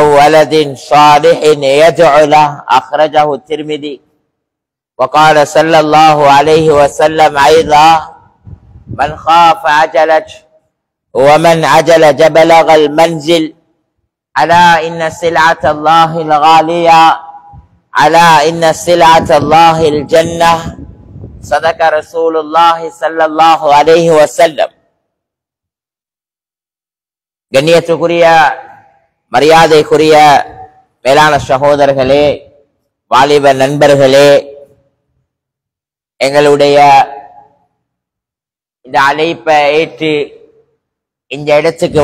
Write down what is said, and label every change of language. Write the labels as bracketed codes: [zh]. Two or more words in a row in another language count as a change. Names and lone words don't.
[ar] ولد صالح يدعو له أخرجه الترمذي وقال صلى الله عليه وسلم أيضا من خاف عجلت ومن عجل بلغ المنزل ألا إن سلعة الله الغالية ألا إن سلعة الله الجنة صدق رسول الله صلى الله عليه وسلم. [ta] கண்ணியத்துக்குரிய மரியாதைக்குரிய மேலான சகோதரர்களே, வாலிப நண்பர்களே, எங்களுடைய இந்த அழைப்பை ஏற்று இந்த இடத்துக்கு